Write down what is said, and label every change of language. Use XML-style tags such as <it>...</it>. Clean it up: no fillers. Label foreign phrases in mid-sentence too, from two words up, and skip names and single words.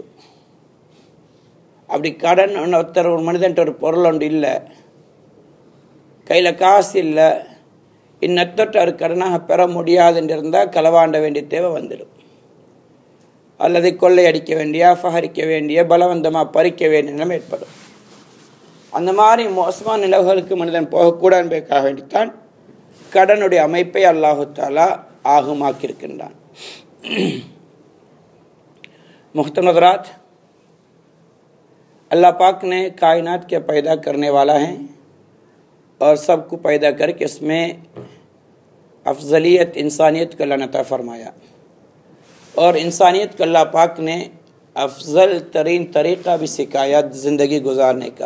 <ta>அப்படி கடன் ஒருத்தர் ஒரு மனிதன்ட்ட ஒரு பொருள் ஒன்று இல்லை, கையில் காசு இல்லை, இன்னத்தொட்டு கடனாக பெற முடியாதுன்னு இருந்தால் களவாண்ட வேண்டிய தேவை வந்துடும், அல்லது கொள்ளையடிக்க வேண்டிய, அபகரிக்க வேண்டிய, பலவந்தமாக பறிக்க வேண்டிய நிலைமை ஏற்படும். அந்த மாதிரி மோசமான நிலவுகளுக்கு மனிதன் போகக்கூடாது என்பதற்காக வேண்டித்தான் கடனுடைய அமைப்பை</ta> <ar>الله تعالى</ar> <ta>ஆகுமாக்கியிருக்கின்றான்.</ta> <ur>محترم حضرات، اللہ پاک نے کائنات کے پیدا کرنے والا ہے اور سب کو پیدا کرکے اس میں افضلیت انسانیت کا اللہ نے عطا فرمایا اور انسانیت کو اللہ پاک نے افضل ترین طریقہ بھی سکھایا زندگی گزارنے کا.</ur>